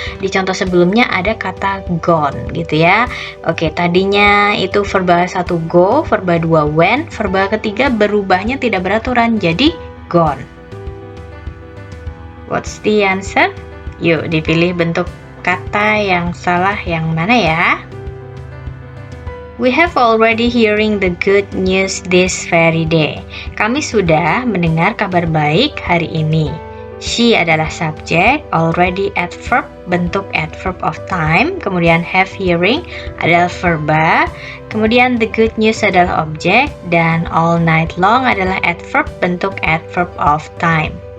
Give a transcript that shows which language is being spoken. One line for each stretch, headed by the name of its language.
Indonesian: Di contoh sebelumnya ada kata gone gitu ya. Oke, tadinya itu verba 1 go, verba 2 went, verba ketiga berubahnya tidak beraturan jadi gone.
English: What's the answer?
Indonesian: Yuk, dipilih bentuk kata yang salah yang mana ya?
English: We have already hearing the good news this very day.
Indonesian: Kami sudah mendengar kabar baik hari ini. She adalah subjek, already adverb, bentuk adverb of time, kemudian have hearing adalah verba, kemudian
English: the good news
Indonesian: adalah objek, dan
English: all night long
Indonesian: adalah adverb, bentuk adverb of time.